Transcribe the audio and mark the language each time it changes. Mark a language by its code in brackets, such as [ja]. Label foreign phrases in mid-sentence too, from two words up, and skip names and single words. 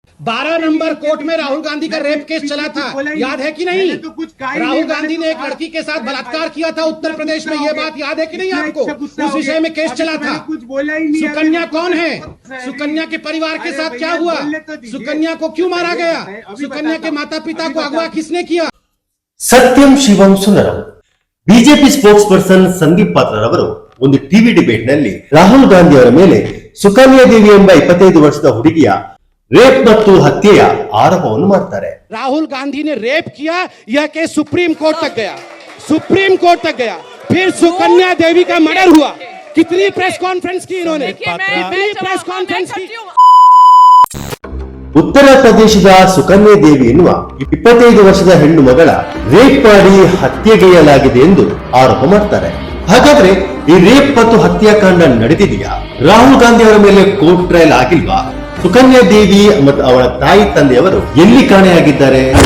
[hi] 12 नंबर कोर्ट में राहुल गांधी का रेप केस चला था, याद है कि नहीं? राहुल गांधी ने एक लड़की के साथ बलात्कार किया था उत्तर प्रदेश में, ये बात याद है कि नहीं आपको? उस विषय में केस चला था। सुकन्या कौन है? सुकन्या के परिवार के साथ क्या हुआ? सुकन्या को क्यों मारा गया? सुकन्या के माता पिता को अगवा किसने किया? [sa] ಸತ್ಯಂ ಶಿವಂ ಸುಂದರಂ. [kn] ಬಿಜೆಪಿ [en] spokes person [kn] ಸಂದೀಪ್ ಪಾತ್ರರವರು ಒಂದು [en] TV debate [kn] ನಲ್ಲಿ ರಾಹುಲ್ ಗಾಂಧಿ ಅವರ ಮೇಲೆ ಸುಕನ್ಯಾ ದೇವಿ ಎಂಬ 25 ವರ್ಷದ ಹುಡುಗಿಯ ರೇಪ್ ಮತ್ತು ಹತ್ಯೆಯ ಆರೋಪವನ್ನು ಮಾಡ್ತಾರೆ. [hi] राहुल गांधी ने रेप किया, यह केस सुप्रीम कोर्ट तक गया, सुप्रीम कोर्ट तक गया। फिर सुकन्या देवी का मर्डर हुआ। कितनी [en] press conference [hi] की इन्होंने, कितनी [en] press conference [hi] की? [kn] ಉತ್ತರ ಪ್ರದೇಶದ ಸುಕನ್ಯಾ ದೇವಿ ಎನ್ನುವ 25 ವರ್ಷದ ಹೆಣ್ಣು ಮಗಳ ರೇಪ್ ಮಾಡಿ ಹತ್ಯೆಗೈಯಲಾಗಿದೆ ಎಂದು ಆರೋಪ ಮಾಡ್ತಾರೆ. ಹಾಗಾದ್ರೆ ಈ ರೇಪ್ ಮತ್ತು ಹತ್ಯಾಕಾಂಡ ನಡೆದಿದೆಯಾ? ರಾಹುಲ್ ಗಾಂಧಿ ಅವರ ಮೇಲೆ [en] court trial [kn] ಆಗಿಲ್ವಾ? ಸುಕನ್ಯಾ ದೇವಿ ಮತ್ತು ಅವಳ ತಾಯಿ ತಂದೆಯವರು ಎಲ್ಲಿ ಕಾಣೆಯಾಗಿದ್ದಾರೆ?